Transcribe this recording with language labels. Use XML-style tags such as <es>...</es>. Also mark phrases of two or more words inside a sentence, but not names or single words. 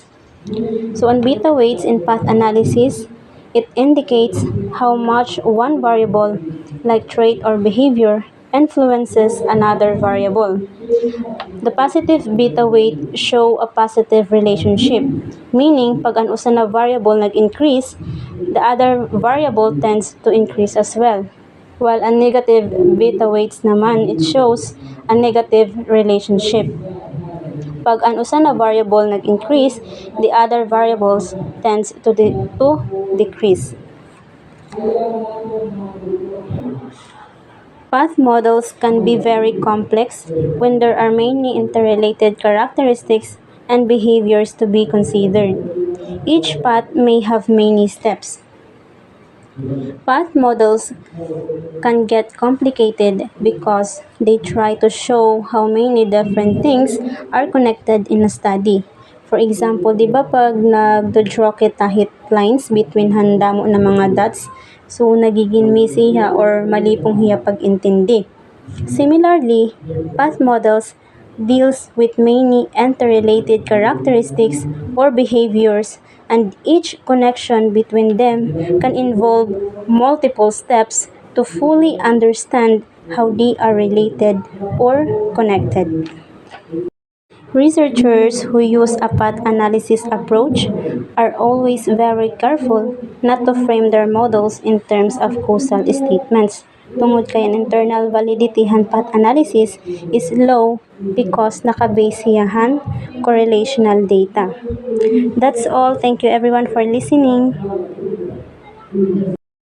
<en>So on beta weights in path analysis, it indicates how much one variable, like trait or behavior, influences another variable. The positive beta weight show a positive relationship, meaning</en> <war>pag ang usa na variable nag-increase,</war> <en>the other variable tends to increase as well. While a negative beta weights naman, it shows a negative relationship.</en> <war>Pag ang usa na variable nag-increase,</war> <en>the other variables tends to decrease. Path models can be very complex when there are many interrelated characteristics and behaviors to be considered. Each path may have many steps. Path models can get complicated because they try to show how many different things are connected in a study. For example,</en> <tl>di ba</tl> <war>pag nag-draw kita hit</war> <en>lines between</en> <war>handamo na mga dots, so nagiging messy siya or malipong hiya pag-intindi.</war> <en>Similarly, path models deals with many interrelated characteristics or behaviors, and each connection between them can involve multiple steps to fully understand how they are related or connected. Researchers who use a path analysis approach are always very careful not to frame their models in terms of causal statements.</en> <war>Tungod kay an</war> <en>internal validity han path analysis is low because</en> <war>nakabase siyahan</war> <en>correlational data. That's all. Thank you everyone for listening.</en>